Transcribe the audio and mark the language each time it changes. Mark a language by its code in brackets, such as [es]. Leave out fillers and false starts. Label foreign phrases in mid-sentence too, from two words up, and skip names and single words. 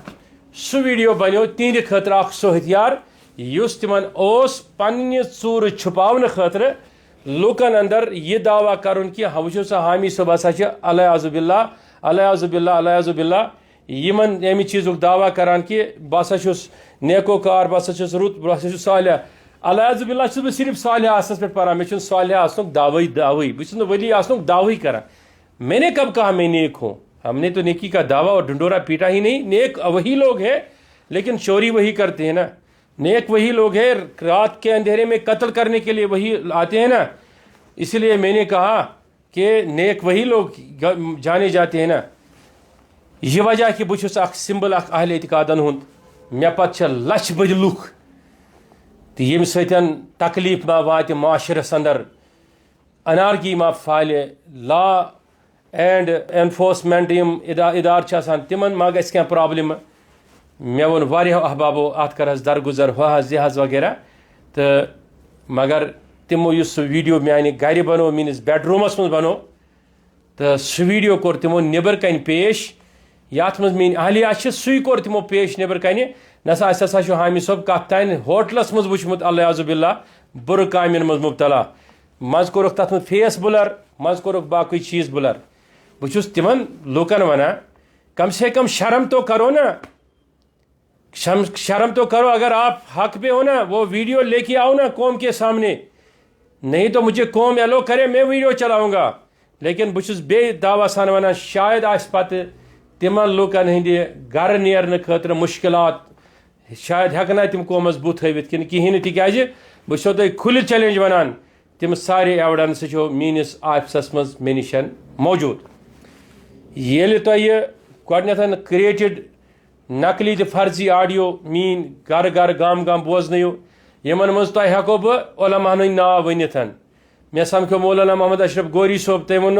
[ks] سُہ ویٖڈیو بنیو تِہنٛدِ خٲطرٕ اکھ سُہ ہتھیار یُس تِمن اوس پننہِ ژوٗرٕ چھُپاونہٕ خٲطرٕ لوٗکن اندر یہِ دعوا کرُن کہِ وٕچھو سا حامی صٲب ہسا چھِ [ar] الیاذُ باللہ [ks] یِمن ییٚمہِ چیٖزُک دعوا کران کہِ بہٕ ہسا چھُس نیکوکار, بہٕ ہسا چھُس رُت, بہٕ ہسا چھُس صالح. [ar] الیاذُ باللہ [ks] چھُس بہٕ صرف صالح آسنس پٮ۪ٹھ پران, مےٚ چھُنہٕ صالح آسنُک دعوے, بہٕ چھُس نہٕ ؤلی آسنُک دعوے کران. [ur] میں نے کب کہا میں نیک ہوں, ہم نے تو نیکی کا دعویٰ اور ڈھنڈورا پیٹا ہی نہیں. نیک وہی لوگ ہیں لیکن چوری وہی کرتے ہیں نا. نیک وہی لوگ ہیں, رات کے اندھیرے میں قتل کرنے کے لیے وہی آتے ہیں نا. اسی لیے میں نے کہا کہ نیک وہی لوگ جانے جاتے ہیں نا. [ks] یہ وجہ کہ بہٕ چھُس اکھ سمبل اکھ اہل اعتقادن ہُنٛد, مےٚ پتہٕ چھِ لچھ بٔدۍ لُکھ تہٕ ییٚمہِ سۭتۍ تکلیٖف ما واتہِ معاشرس اندر, انارکی ما پھالہِ, [en] law and enforcement [ks] یِم ادارٕ چھِ آسان تِمن ما گژھِ کینٛہہ پرابلم. مےٚ ووٚن واریاہو احبابو اتھ کر حظ درگُزر ہُہ حظ یہِ حظ وغیرہ, تہٕ مگر تِمو یُس سُہ ویٖڈیو میانہِ گرِ بنوو, میٲنِس بیڈ روٗمس منٛز بنوو, تہٕ سُہ ویٖڈیو کوٚر تِمو نیبر کنۍ پیش یت مز [ur] میری اہلیہ [ks] سُے کوٚر تمو پیش نیبر کنہِ نسا اَسہِ ہسا چھُ حامد صٲب کتھ تانۍ ہوٹلس منٛز وٕچھمُت اللہ عزب باللہ بُرٕ کامٮ۪ن منٛز مُبتلا منٛزٕ کوٚرُکھ تتھ منٛز فیس بُلر منٛزٕ کوٚرُکھ باقٕے چیٖز بُلر بہٕ چھُس تِمن لوٗکن ونان [ur] کم سے کم شرم تو کرو نا شرم تو کرو اگر آپ حق پہ ہو نا وہ ویڈیو لے کے آؤ نا قوم کے سامنے نہیں تو مجھے قوم ایلو کرے میں ویڈیو چلاؤں گا [ks] لیکن بہٕ چھُس بیٚیہِ دعویٰ سان ونان شاید آسہِ پتہٕ تِمن لوٗکن ہٕنٛدِ گرٕ نیرنہٕ خٲطرٕ مُشکلات شاید ہٮ۪کنا تِم قومس بُتھ ہٲوِتھ کِنہٕ کِہیٖنۍ نہٕ تِکیٛازِ بہٕ چھُسو تۄہہِ کھُلہِ چیلینج ونان تِم سارے ایویڈنسہٕ چھو میٲنِس آفسس منٛز مےٚ نِش موجوٗد ییٚلہِ تۄہہِ گۄڈنٮ۪تھ کریٹِڈ نقلی تہٕ فرضی آڈیو میٲنۍ گرٕ گرٕ گام گام بوزنٲیِو یِمن منٛز تۄہہِ ہٮ۪کو بہٕ علماہن ہٕنٛدۍ ناو ؤنِتھ مےٚ سمکھیو مولانا محمد اشرف گوری صٲب تٔمۍ ووٚنو